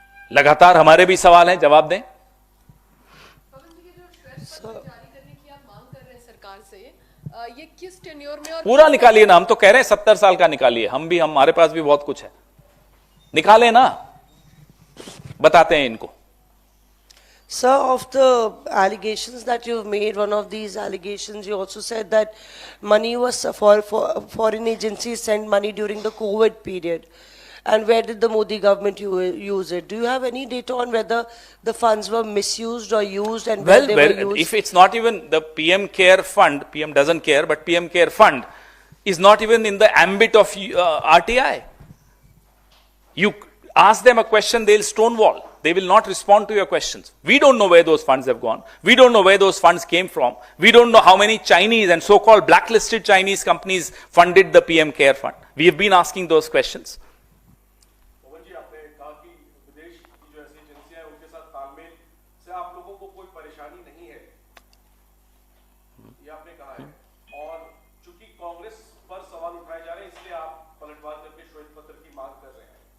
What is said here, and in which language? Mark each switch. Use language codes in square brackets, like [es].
[hi] लगातार हमारे भी सवाल हैं, जवाब दें। जारी करने की आप मांग कर रहे हैं सरकार से, ये किस टेन्योर में? और पूरा निकालिए ना, हम तो कह रहे हैं 70 साल का निकालिए। हमारे पास भी बहुत कुछ है, निकालें ना, बताते हैं इनको। [en] Sir, of the allegations that you've made, one of these allegations, you also said that money was for foreign agencies sent money during the COVID period. And where did the Modi government use it? Do you have any data on whether the funds were misused or used and where they were used? If it's not even the PM Care Fund, PM doesn't care, but PM Care Fund is not even in the ambit of RTI. You ask them a question, they'll stonewall. They will not respond to your questions. We don't know where those funds have gone. We don't know where those funds came from. We don't know how many Chinese and so-called blacklisted Chinese companies funded the PM Care Fund. We have been asking those questions. [hi] पवन जी, आपने कहा कि विदेश की जो ऐसी एजेंसियां हैं उनके साथ तालमेल से आप लोगों को कोई परेशानी नहीं है, ये आपने कहा है। और चूंकि कांग्रेस पर सवाल उठाए जा रहे हैं इसलिए आप पलटवार करके श्वेत पत्र की मांग कर रहे हैं।